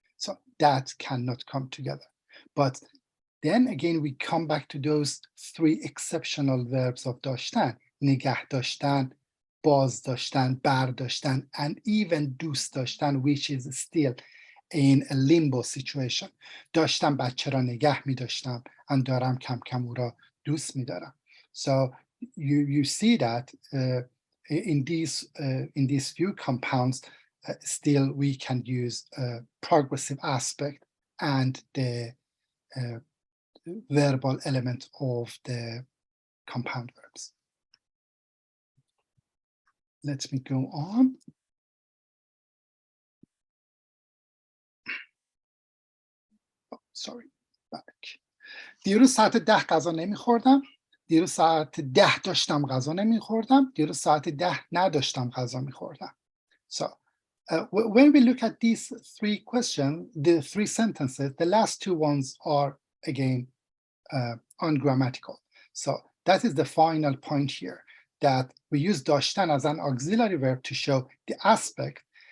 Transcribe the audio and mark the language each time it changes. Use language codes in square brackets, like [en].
[en] So that cannot come together. But then again, we come back to those three exceptional verbs of داشتن, نگه داشتن, باز داشتن, بر داشتن, and even دوست داشتن, which is still in a limbo situation. [fa] داشتم بچه را نگه می داشتم and دارم کم کم او را دوست می دارم. [en] So you see that in these few compounds, still we can use progressive aspect and the verbal element of the compound verbs. Let me go on. Oh, sorry, back. [fa] دیروز ساعت 10 غذا نمیخوردم. دیروز ساعت 10 داشتم غذا نمیخوردم. دیروز ساعت 10 نداشتم غذا میخوردم. [en] So when we look at these three questions, the three sentences, the last two ones are again ungrammatical. So that is the final point here, that we use داشتن as an auxiliary verb to show the aspect.